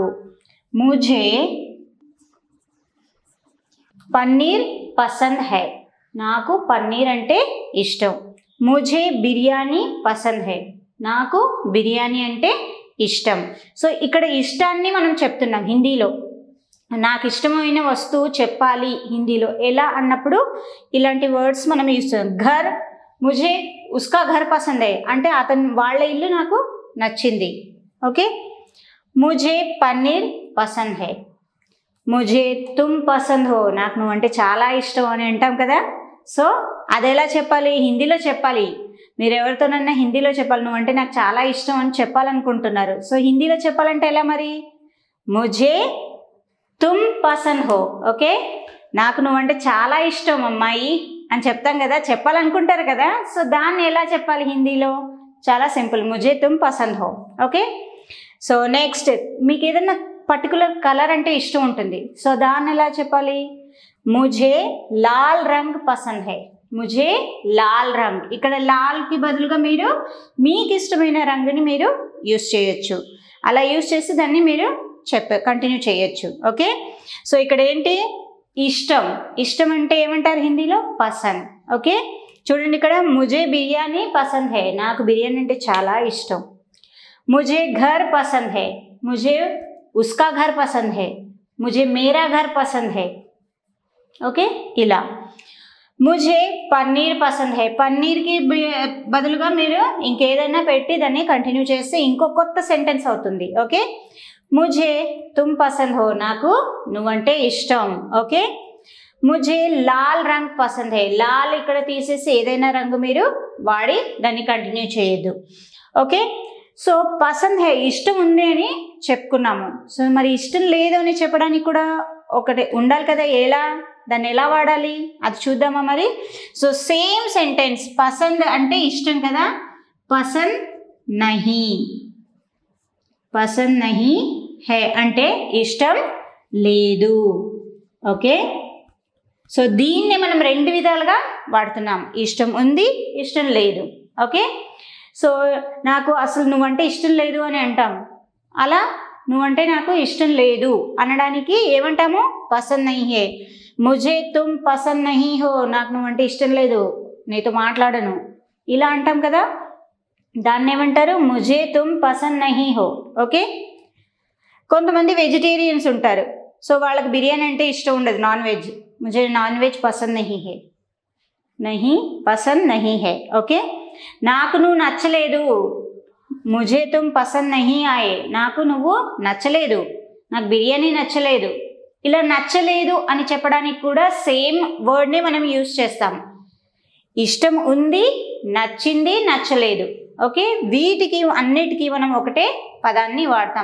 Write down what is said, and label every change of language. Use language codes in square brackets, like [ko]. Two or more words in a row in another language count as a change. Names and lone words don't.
[hi] मुझे पनीर पसंद है, [te] నాకు పన్నీర్ అంటే ఇష్టం. [hi] मुझे बिरयानी पसंद है, [te] నాకు బిర్యానీ అంటే ఇష్టం. సో ఇక్కడ ఇష్టాన్ని మనం చెప్తున్నాం హిందీలో. నాకు ఇష్టమైన వస్తువు చెప్పాలి హిందీలో ఎలా అన్నప్పుడు ఇలాంటి వర్డ్స్ మనం యూజ్ చేస్తాం. ఘర్, [hi] मुझे उसका घर पसंद है [te] అంటే వాళ్ళ ఇల్లు నాకు నచ్చింది. ఓకే. [hi] मुझे पनीर पसंद है, मुझे तुम पसंद हो, [te] నాకు నువ్వు అంటే చాలా ఇష్టం అని అంటాం కదా. సో అది ఎలా చెప్పాలి? హిందీలో చెప్పాలి. మీరు ఎవరితోనన్నా హిందీలో చెప్పాలి, నువ్వు అంటే నాకు చాలా ఇష్టం అని చెప్పాలనుకుంటున్నారు. సో హిందీలో చెప్పాలంటే ఎలా మరి? [hi] मुझे तुम पसंद हो. [te] ఓకే. నాకు నువ్వంటే చాలా ఇష్టం అమ్మాయి అని చెప్తాం కదా, చెప్పాలనుకుంటారు కదా. సో దాన్ని ఎలా చెప్పాలి హిందీలో? చాలా సింపుల్, [hi] मुझे तुम पसंद हो. [te] ఓకే. సో నెక్స్ట్, మీకు ఏదైనా [en] particular color [te] అంటే ఇష్టం ఉంటుంది. సో దాన్ని ఎలా చెప్పాలి? [hi] मुझे लाल रंग पसंद है, मुझे लाल रंग. [te] ఇక్కడ లాల్కి బదులుగా మీరు మీకు ఇష్టమైన రంగుని మీరు యూస్ చేయొచ్చు. అలా యూస్ చేసి దాన్ని మీరు కంటిన్యూ చేయొచ్చు. ఓకే. సో ఇక్కడ ఏంటి? ఇష్టం. ఇష్టం అంటే ఏమంటారు హిందీలో? పసంద్. ఓకే. చూడండి ఇక్కడ [hi] मुझे बिरयानी पसंद है, [te] నాకు బిర్యానీ అంటే చాలా ఇష్టం. [hi] मुझे घर पसंद है, मुझे उसका घर पसंद है, मुझे मेरा घर पसंद है. [te] ఓకే. ఇలా [hi] मुझे पनीर पसंद है, [te] పన్నీర్కి బదులుగా మీరు ఇంకేదైనా పెట్టి దాన్ని కంటిన్యూ చేస్తే ఇంకో కొత్త సెంటెన్స్ అవుతుంది. ఓకే. [hi] मुझे तुम पसंद हो, [te] నాకు నువ్వంటే ఇష్టం. ఓకే. [hi] मुझे लाल रंग पसंद है, [te] లాల్ ఇక్కడ తీసేసి ఏదైనా రంగు మీరు వాడి దాన్ని కంటిన్యూ చేయొద్దు. ఓకే. సో [hi] पसंद है [te] ఇష్టం ఉంది అని చెప్పుకున్నాము. సో మరి ఇష్టం లేదు అని చెప్పడానికి కూడా ఒకటి ఉండాలి కదా, ఎలా దాన్ని ఎలా వాడాలి అది చూద్దామా మరి. సో [en] same sentence, [te] పసంద్ అంటే ఇష్టం కదా, [hi] पसंद नहीं, पसंद नहीं है [te] అంటే ఇష్టం లేదు. ఓకే. సో దీన్ని మనం రెండు విధాలుగా వాడుతున్నాం, ఇష్టం ఉంది, ఇష్టం లేదు. ఓకే. సో నాకు అసలు నువ్వంటే ఇష్టం లేదు అని అంటాం. అలా నువ్వంటే నాకు ఇష్టం లేదు అనడానికి ఏమంటాము? [hi] पसंद नहीं है. मुझे तुम पसंद नहीं हो, [te] నాకు నువ్వంటే ఇష్టం లేదు, నీతో మాట్లాడను, ఇలా అంటాం కదా, దాన్ని ఏమంటారు? [hi] मुझे तुम पसंद नहीं हो. [te] ఓకే. కొంతమంది వెజిటేరియన్స్ ఉంటారు, సో వాళ్ళకి బిర్యానీ అంటే ఇష్టం ఉండదు, [en] non veg. [hi] मुझे नॉन वेज पसंद नहीं है, नहीं पसंद नहीं है. [te] ఓకే. నాకు నువ్వు నచ్చలేదు, [hi] मुझे तुम पसंद नहीं आये, [te] నాకు నువ్వు నచ్చలేదు, నాకు బిర్యానీ నచ్చలేదు. ఇలా నచ్చలేదు అని చెప్పడానికి కూడా సేమ్ వర్డ్ని మనం యూజ్ చేస్తాం. ఇష్టం ఉంది, నచ్చింది, నచ్చలేదు. ఓకే. వీటికి అన్నిటికీ మనం ఒకటే పదాన్ని వాడతాం.